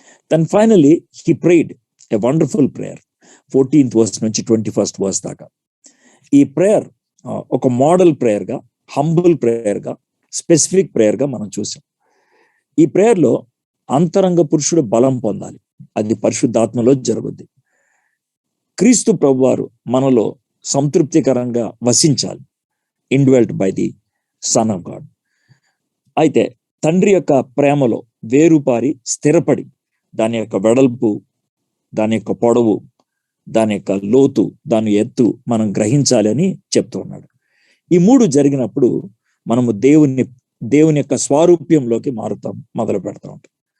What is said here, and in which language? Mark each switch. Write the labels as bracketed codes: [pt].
[en] Then finally he prayed a wonderful prayer, 14th verse [te] నుంచి [en] 21st verse [te] దాకా. ఈ prayer ఒక మోడల్ ప్రేయర్గా, హంబుల్ ప్రేయర్గా, స్పెసిఫిక్ ప్రేయర్గా మనం చూసాం. ఈ ప్రేయర్లో అంతరంగ పురుషుడు బలం పొందాలి, అది పరిశుద్ధాత్మలో జరుగుద్ది. క్రీస్తు ప్రభువారు మనలో సంతృప్తికరంగా వసించాలి, [en] indwelt by the Son of God. [te] అయితే తండ్రి యొక్క ప్రేమలో వేరుపారి స్థిరపడి దాని యొక్క వెడల్పు, దాని యొక్క పొడవు, దాని యొక్క లోతు, దాని ఎత్తు మనం గ్రహించాలి అని చెప్తూ ఉన్నాడు. ఈ 3 జరిగినప్పుడు మనము దేవుని యొక్క స్వారూప్యంలోకి మారుతాం, మొదలు పెడతా ఉంటాం.